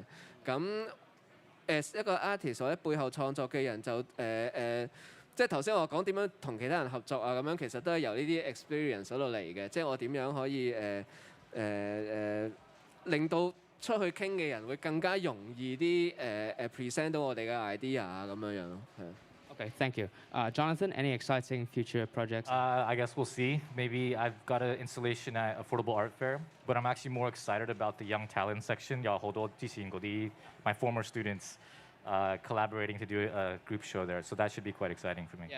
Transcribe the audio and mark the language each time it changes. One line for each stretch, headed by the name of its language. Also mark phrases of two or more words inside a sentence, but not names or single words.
Cantonese: 咁一個 artist 或者背後創作嘅人就即係頭先我講點樣同其他人合作啊咁樣，其實都係由呢啲 experience 嗰度嚟嘅。即係我點樣可以令到出去傾嘅人會更加容易啲present 到我哋嘅 idea 啊咁樣咯，係。
English: Okay, thank you. Jonathan, any exciting future projects? I guess we'll see. Maybe I've got an installation at Affordable Art Fair, but I'm actually more excited about the Young Talent section. My former students collaborating to do a group show there, so that should be quite exciting for me.